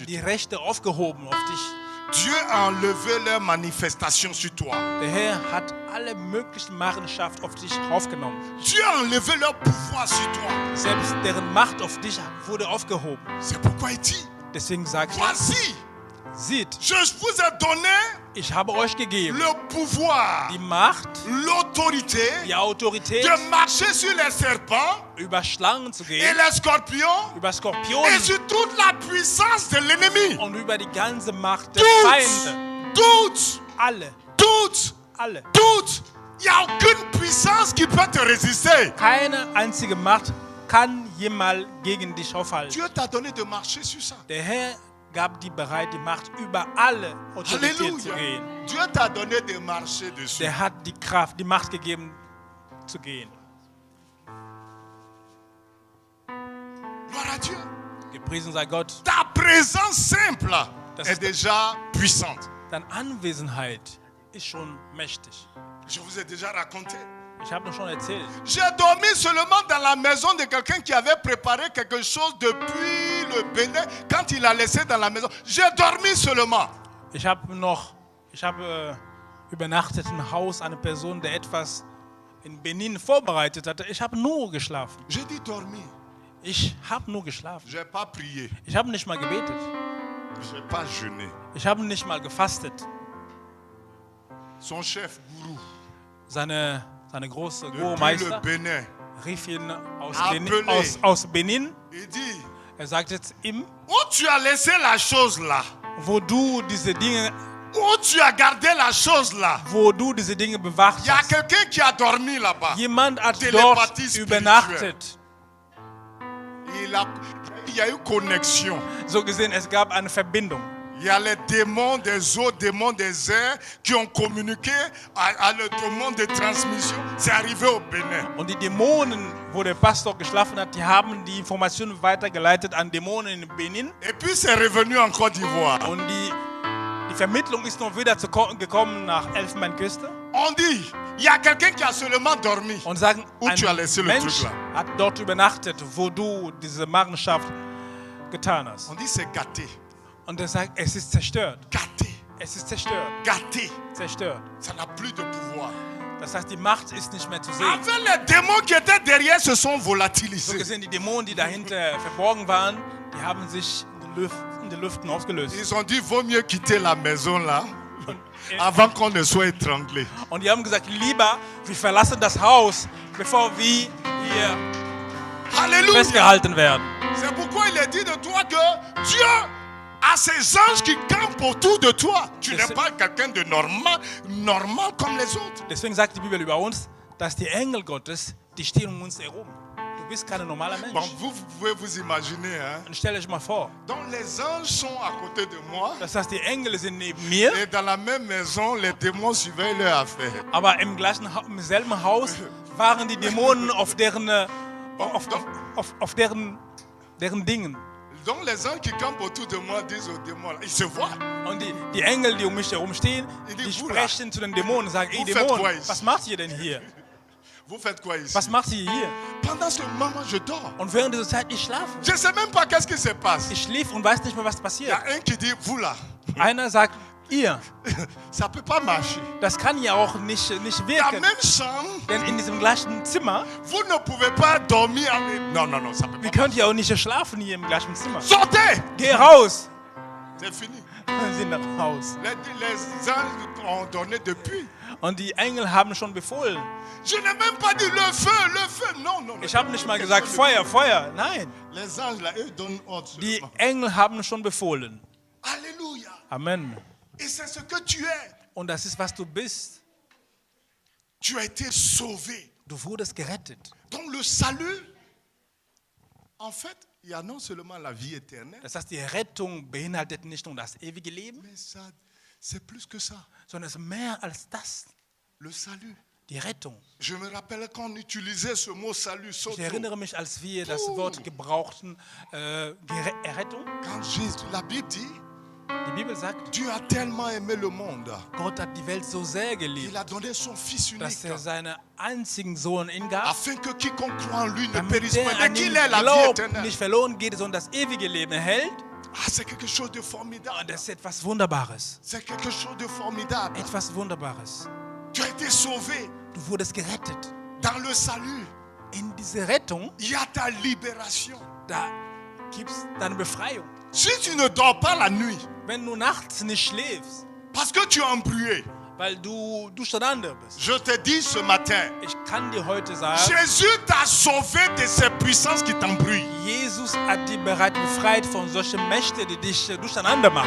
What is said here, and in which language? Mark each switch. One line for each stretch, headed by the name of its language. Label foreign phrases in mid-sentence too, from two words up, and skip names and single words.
German: Hat die
French: toi.
German: Rechte aufgehoben auf dich.
French: Dieu a enlevé leur manifestation sur toi.
German: Der Herr hat alle möglichen Machenschaft auf dich aufgenommen.
French: Dieu a enlevé leur pouvoir sur toi.
German: Selbst deren Macht auf dich wurde aufgehoben.
French: C'est pourquoi il dit,
German: Deswegen sagt er,
French: voici,
German: seht,
French: je vous ai donné
German: ich habe euch gegeben
French: le pouvoir,
German: die Macht,
French: l'autorité
German: die Autorität,
French: de marcher sur les serpents
German: über Schlangen zu
French: et
German: gehen,
French: les scorpions
German: über
French: et
German: Skorpionen
French: sur toute la puissance de l'ennemi.
German: und über die ganze Macht der
French: Toutes,
German: Feinde.
French: toutes,
German: Alle,
French: toutes,
German: alle.
French: toutes. Il n'y a aucune puissance qui peut te résister.
German: Keine einzige Macht kann jemals gegen dich aufhalten.
French: Dieu t'a donné de marcher sur ça.
German: Der Herr gab dir bereit, die Macht über alle Autorität zu
French: Alléluia.
German: gehen.
French: Dieu t'a donné de marcher dessus.
German: Der hat die Kraft, die Macht gegeben, zu gehen.
French: Gloire à Dieu.
German: Gepriesen sei Gott.
French: Ta présence simple
German: Das
French: est
German: ist-
French: déjà puissante.
German: Deine Anwesenheit ist schon mächtig.
French: Je vous ai déjà raconté.
German: Ich habe noch schon erzählt.
French: J'ai dormi seulement dans la maison de quelqu'un qui avait préparé quelque chose depuis le Bénin quand il a laissé dans la maison. J'ai dormi seulement.
German: Ich habe übernachtet im Haus einer Person, der etwas in Benin vorbereitet hatte. Ich habe nur geschlafen.
French: J'ai dit dormir.
German: Ich habe nur geschlafen.
French: Je n'ai pas prié.
German: Ich habe nicht mal gebetet.
French: Je n'ai pas jeûné.
German: Ich habe nicht mal gefastet.
French: Son chef, Gourou,
German: Seine große
French: depuis le
German: Gurmeister
French: Bénin,
German: rief ihn
French: Appelé.
German: aus Benin.
French: il dit,
German: Er sagt jetzt ihm,
French: où tu as laissé la chose là?
German: wo du diese Dinge bewacht
French: Il y a
German: hast.
French: quelqu'un qui a dormi là-bas.
German: Jemand hat
French: Télépathie
German: dort
French: spirituelle.
German: übernachtet.
French: Il y a eu connexion.
German: So gesehen, es gab eine Verbindung.
French: Il y a les démons des eaux, démons des airs qui ont communiqué à le démon de transmission. C'est arrivé au Bénin.
German: Und die Dämonen, wo der Pastor geschlafen hat, die haben die Informationen weitergeleitet an Dämonen in Benin.
French: Et puis c'est revenu en Côte d'Ivoire.
German: Und die Vermittlung ist noch wieder gekommen nach Elfenbeinküste.
French: On dit, il y a quelqu'un qui a seulement dormi.
German: Und sagen,
French: Où tu as laissé
German: ein
French: le
German: Mensch
French: truc là?
German: hat dort übernachtet, wo du diese Machenschafft getan hast.
French: On dit c'est gâté.
German: Und er sagt, es ist zerstört.
French: Gâté.
German: Es ist zerstört.
French: Gâté.
German: Zerstört.
French: Ça n'a plus de pouvoir.
German: Das heißt, die Macht ist nicht mehr zu sehen.
French: Avec les démons qui étaient derrière se sont
German: So
French: volatilisés.
German: gesehen, die Dämonen, die dahinter verborgen waren, die haben sich in den Lüften aufgelöst.
French: Ils ont dit, vaut mieux quitter la maison là avant qu'on ne soit étranglé.
German: Und die haben gesagt, lieber, wir verlassen das Haus, bevor wir hier
French: Alléluia.
German: festgehalten werden.
French: C'est pourquoi il est dit de toi que Dieu a ses anges qui campent autour de toi. Tu n'es pas quelqu'un de normal comme les autres.
German: Deswegen sagt die Bibel über uns, dass die Engel Gottes, die stehen um uns herum. Du bist kein normaler
French: Bon,
German: Mensch.
French: vous pouvez vous imaginer, hein?
German: Und stell euch mal vor,
French: Donc les anges sont à côté de moi
German: das heißt, die Engel sind neben mir,
French: et dans la même maison, les démons suivaient leur affaire.
German: aber im selben Haus waren die Dämonen auf deren, auf deren Dingen.
French: Donc les anges qui campent autour de moi disent aux démons, ils se voient.
German: Und die Engel, die um mich herum stehen, die sprechen zu den Dämonen und sagen, ey Dämonen, was macht ihr denn hier?
French: Vous faites quoi ici?
German: Was macht ihr hier?
French: Pendant ce moment, je dors.
German: Und während dieser Zeit, ich schlafe.
French: Je ne sais même pas qu'est-ce qui se passe.
German: Ich schlief und weiß nicht mehr, was
French: Il y
German: passiert.
French: a un qui dit, vous là,
German: Einer sagt, ihr,
French: ça ne peut pas marcher.
German: das kann ja auch nicht
French: La
German: wirken.
French: même chambre,
German: Denn in diesem gleichen Zimmer,
French: vous ne pouvez pas dormir avec... Non, non, non, ça ne peut
German: wir
French: pas
German: könnt ja auch nicht schlafen hier im gleichen Zimmer.
French: Sortez!
German: Geh raus!
French: C'est fini.
German: Wir sind nach Haus.
French: Les anges ont donné depuis.
German: Und die Engel haben schon befohlen.
French: Je n'ai même pas dit le feu, le feu. Non, non.
German: Ich habe nicht mal gesagt, Feuer, Feuer. Nein.
French: Les anges là, eux donnent ordre.
German: Die
French: seulement.
German: Engel haben schon befohlen.
French: Alléluia. Amen. Et c'est ce que tu es.
German: Und das ist, was du bist.
French: Tu as été sauvé.
German: Du wurdest gerettet.
French: Donc le salut, en fait, il y a non seulement la vie éternelle,
German: Das heißt, die Rettung beinhaltet nicht nur das ewige Leben,
French: mais ça, c'est plus que ça.
German: sondern es ist mehr als das.
French: Le salut.
German: Die Rettung.
French: Je me rappelle quand on utilisait ce mot salut,
German: Ich sozo. erinnere mich, als wir das Wort gebrauchten, Errettung.
French: Quand Jésus, la Bible dit,
German: Die Bibel sagt,
French: Dieu a tellement aimé le monde,
German: Gott hat die Welt so sehr
French: il
German: geliebt,
French: a donné son Fils unique,
German: dass er seinen einzigen Sohn hingab,
French: afin que quiconque croit en lui ne
German: damit
French: périsse
German: der
French: pas, mais
German: an ihn
French: qu'il ait la vie
German: glaubt,
French: éternelle.
German: nicht verloren geht, sondern das ewige Leben erhält.
French: Ah, c'est quelque chose de formidable.
German: Und das ist etwas Wunderbares.
French: C'est quelque chose de formidable.
German: Etwas Wunderbares.
French: Tu as été sauvé
German: Du wurdest gerettet.
French: dans le salut.
German: In diese Rettung,
French: Il y a ta libération.
German: da gibt es deine Befreiung.
French: Si tu ne dors pas la nuit,
German: Wenn du nachts nicht schläfst,
French: parce que tu es embrouillé,
German: weil du durcheinander bist.
French: je te dis ce matin,
German: Ich kann dir heute sagen,
French: Jésus t'a sauvé de ces puissances qui t'embrouillent.
German: Jesus hat dich bereits befreit von solchen Mächten, die dich durcheinander machen.